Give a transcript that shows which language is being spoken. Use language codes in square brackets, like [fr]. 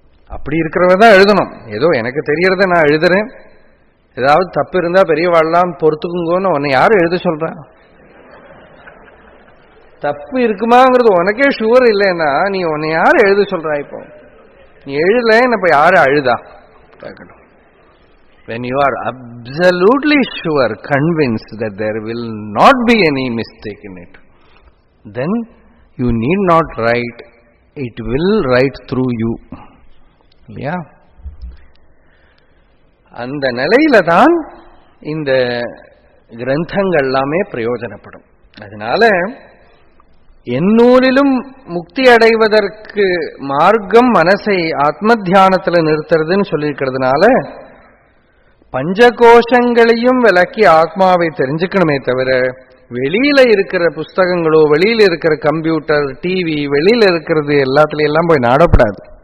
[ta] அப்படி இருக்கிறவதான் எழுதணும். ஏதோ எனக்கு தெரியறத நான் எழுதுறேன், ஏதாவது தப்பு இருந்தா பெரியவாள்லாம் பொறுத்துக்குங்கன்னு உன்னை யாரும் எழுத சொல்றா? தப்பு இருக்குமாங்கிறது உனக்கே ஷுவர் இல்லைன்னா நீ உன்னை யாரு எழுத சொல்றா? இப்போ நீ எழுதல, இப்ப யாரு அழுதா கேட்கணும். [en] When you are absolutely sure, convinced that there will not be any mistake in it, then you need not write, it will write through you. [ta] இல்லையா? அந்த நிலையில தான் இந்த கிரந்தங்கள் எல்லாமே பிரயோஜனப்படும். அதனால எந்நூலிலும் முக்தி அடைவதற்கு மார்க்கம் மனசை ஆத்ம தியானத்துல நிறுத்துறதுன்னு சொல்லியிருக்கிறதுனால பஞ்சகோஷங்களையும் விளக்கி ஆத்மாவை தெரிஞ்சுக்கணுமே தவிர வெளியில இருக்கிற புஸ்தகங்களோ வெளியில இருக்கிற கம்ப்யூட்டர் டிவி வெளியில இருக்கிறது எல்லாத்துலயும் எல்லாம் போய் நாடப்படாது.